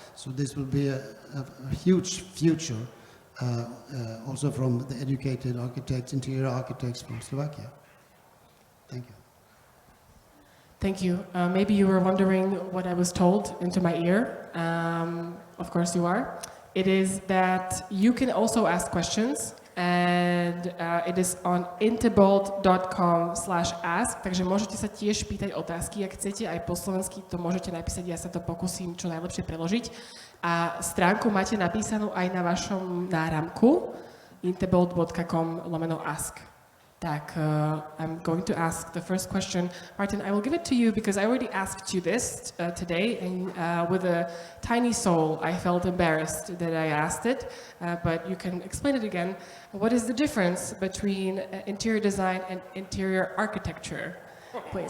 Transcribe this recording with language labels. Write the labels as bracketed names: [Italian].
[English] So this will be a huge future. Also from the educated architects, interior architects from Slovakia. Thank you. Thank you. Maybe you were wondering what I was told into my ear. Of course you are. It is that you can also ask questions, and it is on intebold.com/ask, [Slovak] takže môžete sa tiež pýtať otázky, ak chcete, aj po slovensky to môžete napísať, ja sa to pokúsim čo najlepšie preložiť. A stránku máte napísanú aj na vašom náramku intebold.com/ask. [English] I'm going to ask the first question. Martin, I will give it to you because I already asked you this today, and with a tiny soul, I felt embarrassed that I asked it, but you can explain it again. What is the difference between interior design and interior architecture, please?